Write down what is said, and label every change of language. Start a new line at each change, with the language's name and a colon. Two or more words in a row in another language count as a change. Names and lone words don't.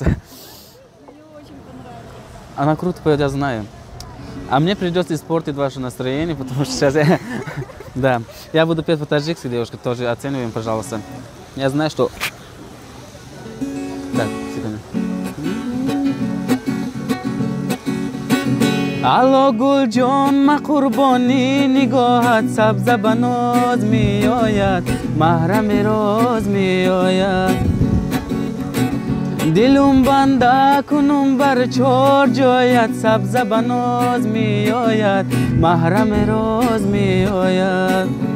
Russian: Мне очень понравилось. Она круто поет, я знаю. А мне придется испортить ваше настроение, потому что сейчас я... Да, я буду петь по-таджикски, девушка, тоже оцениваем, пожалуйста. Я знаю, что... Так, секунду.
Tajik: Алло, гулҷон, ма қурбони нигоҳат, сабза ба ноз меояд, маҳрами роз меояд. Дилум банда кунум бар чор ҷоят, сабза ба ноз меояд, маҳрами роз меояд.